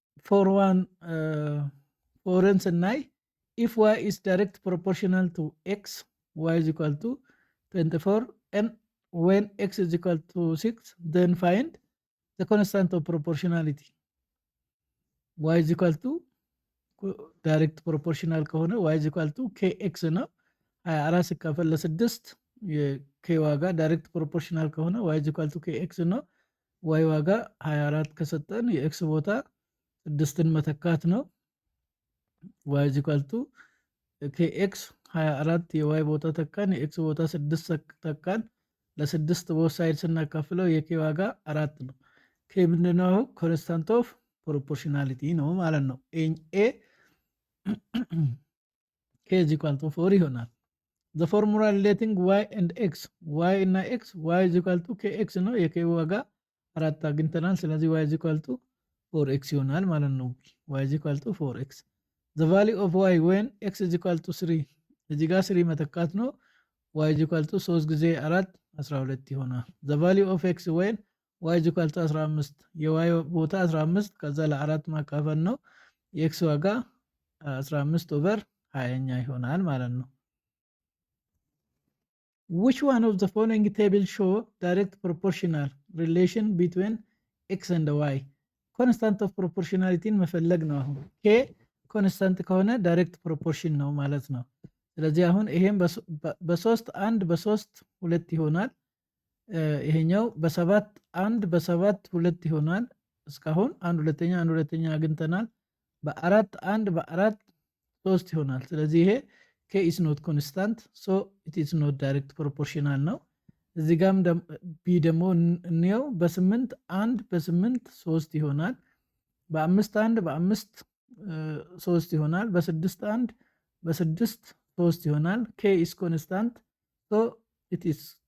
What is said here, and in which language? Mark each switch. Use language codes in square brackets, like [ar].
[am] 4ን ስናይ [en] if y is direct proportional to x, y is equal to 24, and when x is equal to 6, then find the constant of proportionality. y is equal to [am] ዳይሬክት ፕሮፖርሽናል ከሆነ y is equal to kx ነው። 24 ሲካፈል ለ6 የk ዋጋ ዳይሬክት ፕሮፖርሽናል ከሆነ y is equal to kx ነው። y ዋጋ 24 ከሰጠን የx ቦታ 6ን መተካት ነው። y is equal to kx 24 የy ቦታ ተካን፣ የx ቦታ 6 ተካን። ለ6 ቦት ሳይድ ስናካፍለው የk ዋጋ 4 ነው። k ምንድነው? ኮንስታንት ኦፍ ፕሮፖርሽናሊቲ ነው ማለት ነው። [en] a k is equal to 4 [am] ይሆናል። [en] the formula relating y and x, [am] y እና x, y is equal to kx ነው። የk ዋጋ 4 አግኝተናል። ስለዚህ [en] y is equal to 4x [am] ይሆናል ማለት ነው። y is equal to 4x. [en] the value of y when x is equal to 3 [am] እዚህ ጋር 3 መተካት ነው። [en] y is equal to 3 [am] ጊዜ 4 12 ይሆናል። [en] the value of x when y is equal to 15 [am] የy ቦታ 15 ከዛ ለ4 ማካፈል ነው። የx ዋጋ 15/20ኛ ይሆናል ማለት ነው። [en] which one of the following table show direct proportional relation between x and y? [am] ኮንስታንት ኦፍ ፕሮፖርሽናሊቲን መፈለግ ነው። አሁን k ኮንስታንት ከሆነ ዳይሬክት ፕሮፖርሽን ነው ማለት ነው። ስለዚህ አሁን ይሄም በ3 1 በ3 2 ይሆናል። ይሄኛው በ7 1 በ7 2 ይሆናል። እስካሁን 1 ሁለተኛ 1 ሁለተኛ አግኝተናል። በ4 1 በ4 3 ይሆናል። ስለዚህ ይሄ [en] k is not constant, so it is not direct proportional [am] ነው። እዚህ ጋም b ደግሞ እንየው። በ8 1 በ8 3 ይሆናል። በ5 1 በ5 3 ይሆናል። በ6 1 በ6 3 ይሆናል። [en] k is constant, so it is